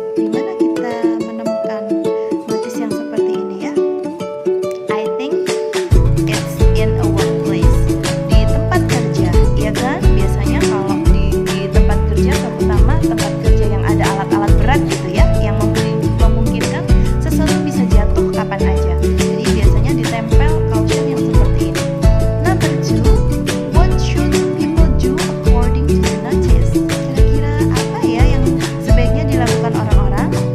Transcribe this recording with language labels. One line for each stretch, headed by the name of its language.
Indonesian: Di mana kita menemukan notice yang seperti ini ya?
English: I think it's in a workplace,
Indonesian: di tempat kerja, ya kan? Biasanya kalau di tempat kerja, terutama tempat kerja yang ada alat-alat berat gitu ya, yang memungkinkan sesuatu bisa jatuh kapan aja. Jadi biasanya ditempel caution yang seperti ini.
English: Number 2, what should people do according to the notice?
Indonesian: Kira-kira apa ya yang sebaiknya dilakukan orang-orang?